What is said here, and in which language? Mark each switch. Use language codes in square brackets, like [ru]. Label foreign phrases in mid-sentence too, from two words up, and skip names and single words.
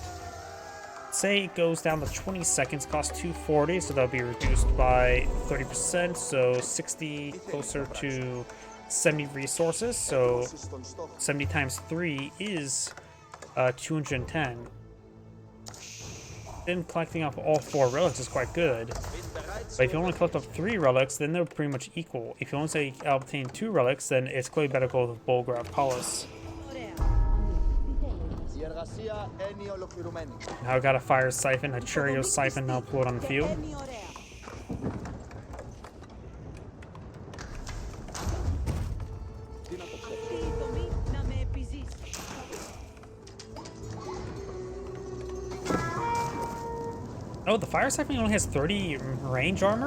[en] Say it goes down to 20 seconds, costs 240, so that'll be reduced by 30%, so 60 closer to 70 resources, so 70 times 3 is 210. Then collecting up all 4 relics is quite good, but if you only collect up 3 relics, then they're pretty much equal. If you only say obtain 2 relics, then it's clearly better to go with Bolgrav Palace. [el] Εργασία έννοια ολοκληρωμένη. [en] Now I got a fire siphon, a Cheerio siphon now pulled on the field. Oh, the fire siphon only has 30 range armor?